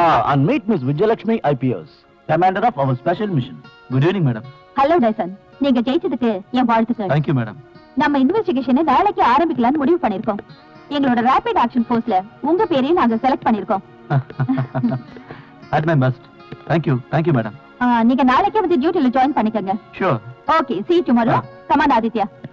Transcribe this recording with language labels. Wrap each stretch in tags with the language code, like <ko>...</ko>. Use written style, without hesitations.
<en>And meet Miss Vijayalakshmi IPS, commander of our special mission. Good evening madam.</en> <ta>Hello Tyson, நீங்க ஜெயிச்சதுக்கு என் வாழ்த்துக்கள்.</ta> <en>Thank you madam.</en> <ta>நம்ம இன்வெஸ்டிகேஷனை நாளைக்கு ஆரம்பிக்கலாம்னு முடிவு பண்ணிருக்கோம். எங்களோட ரேபிட் ஆக்ஷன் ஃபோர்ஸ்ல உங்க பேரையும் நாங்க செலக்ட் பண்ணிருக்கோம்.</ta> <en>At my best. Thank you madam.</en> <ta>நீங்க நாளைக்கே வந்து டியூட்டில ஜாயின் பண்ணிக்கங்க.</ta> <en>Sure. Okay, see you tomorrow. Come on Aditya.</en>